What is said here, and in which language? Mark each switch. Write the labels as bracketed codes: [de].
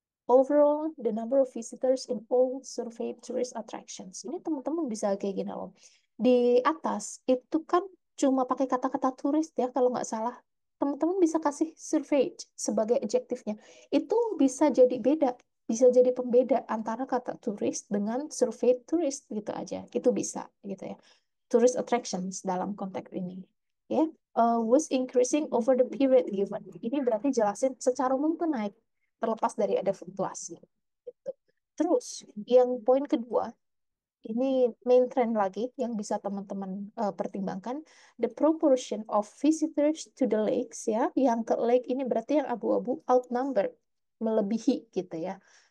[en] Overall, the number of visitors in all surveyed tourist attractions. [id] Ini teman-teman bisa kayak gini loh. Di atas itu kan cuma pakai kata-kata turis ya kalau nggak salah. Teman-teman bisa kasih surveyed sebagai adjektifnya. Itu bisa jadi beda, bisa jadi pembeda antara kata turis dengan surveyed tourist gitu aja. Itu bisa gitu ya. Tourist attractions dalam konteks ini. Ya, [en] was increasing over the period given. [id] Ini berarti jelasin secara umum tuh naik terlepas dari ada fluktuasi. Gitu. Terus, yang poin kedua, ini main trend lagi yang bisa teman-teman pertimbangkan, [en] the proportion of visitors to the lakes [id] ya, yang ke lake ini berarti yang abu-abu [en] outnumbered, [id] melebihi gitu ya.